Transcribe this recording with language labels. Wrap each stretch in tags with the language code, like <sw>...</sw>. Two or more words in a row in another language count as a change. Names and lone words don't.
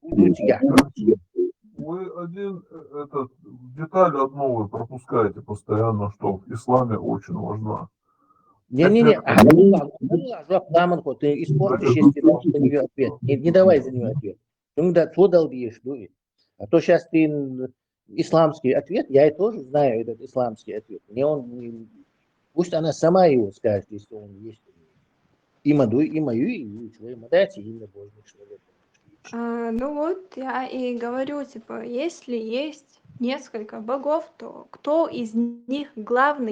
<ru>Вы деталь одну вы пропускаете постоянно, что в исламе очень важна. Не-не-не, ты испортишь, если дашь за нее ответ. Не давай за нее ответ. Ну да, что долбишь, дуй. А то сейчас ты исламский ответ, я и тоже знаю этот исламский ответ. Пусть она сама его скажет, если он есть. И мою, и свою модати, и на Божьих человек. Ну вот, я и говорю, типа, если есть несколько богов, то кто из них главный?</ru>